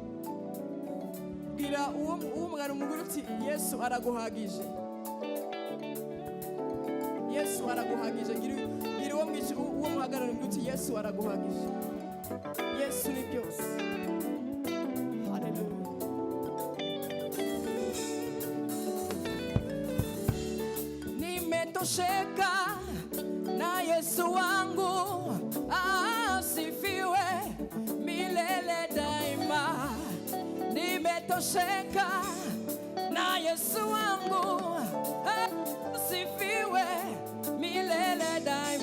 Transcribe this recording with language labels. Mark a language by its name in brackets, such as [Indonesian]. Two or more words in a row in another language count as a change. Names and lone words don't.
[Kinyarwanda] Bwira uwo mwana umugore uti Yesu araguhagije. Yesu araguhagije. Gira uwo muhagarara uti Yesu araguhagije. Yesu ni byose. Haleluya. [Swahili] Nimetosheka na Yesu wangu, asifiwe milele daima. Nimetosheka na Yesu wangu, asifiwe milele daima.